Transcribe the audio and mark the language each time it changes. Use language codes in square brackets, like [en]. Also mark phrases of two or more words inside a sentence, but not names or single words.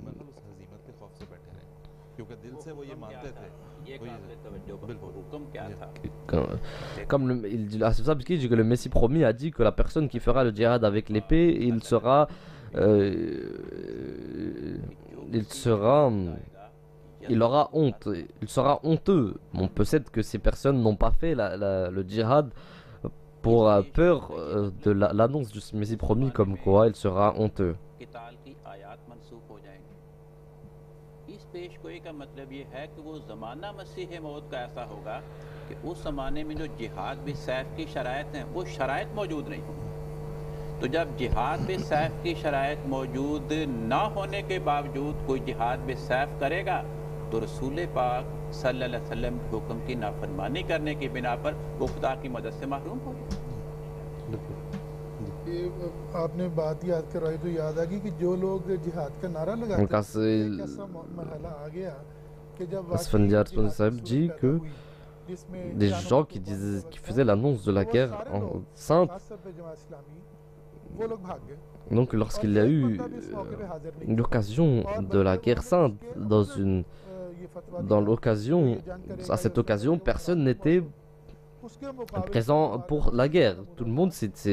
[fr] Comme il dit que le Messie promis a dit que la personne qui fera le djihad avec l'épée, il aura honte, il sera honteux. Bon, peut-être que ces personnes n'ont pas fait le djihad pour peur de l'annonce du Messie promis, comme quoi il sera honteux. [ur] پیشگوئی کا مطلب یہ ہے کہ وہ زمانہ مسیح موت کا ایسا ہوگا کہ اس زمانے میں جو جہاد بھی سیف کی شرائط ہیں وہ شرائط موجود نہیں ہوں گی. تو جب جہاد بھی سیف کی شرائط موجود نہ ہونے کے باوجود کوئی جہاد بھی سیف کرے گا تو رسول پاک [ar] صلی اللہ علیہ وسلم [ur] کے حکم کی نافرمانی کرنے کی بنا پر وہ خدا کی مدد سے محروم ہو گیا. آپ نے بات یاد کروائی تو یاد آ گئی کہ جو لوگ جہاد کا نعرہ لگاتے ہیں کیسا مرحلہ آ گیا کہ جب [fr] Sahib dit que des gens qui faisaient l'annonce de la guerre en sainte, donc lorsqu'il y a eu l'occasion de la guerre sainte à cette occasion, personne n'était présent pour la guerre.